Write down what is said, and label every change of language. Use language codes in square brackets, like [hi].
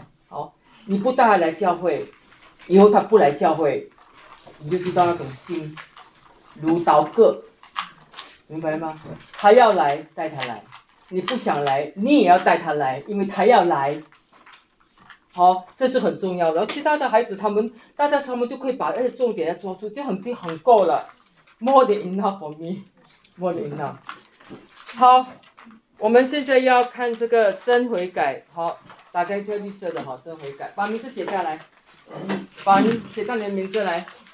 [zh] 好，你不大来教会，以后他不来教会，你就知道那种心如刀割。明白吗？他要来带他来，你不想来你也要带他来，因为他要来。好，这是很重要的。然后其他的孩子他们就可以把那些重点要抓住，就很够了。 [en] More than enough for me, more than enough。 [zh] 好，我们现在要看这个真悔改。好，打开这个绿色的好，真悔改，把名字写下来，把你写到你的名字来。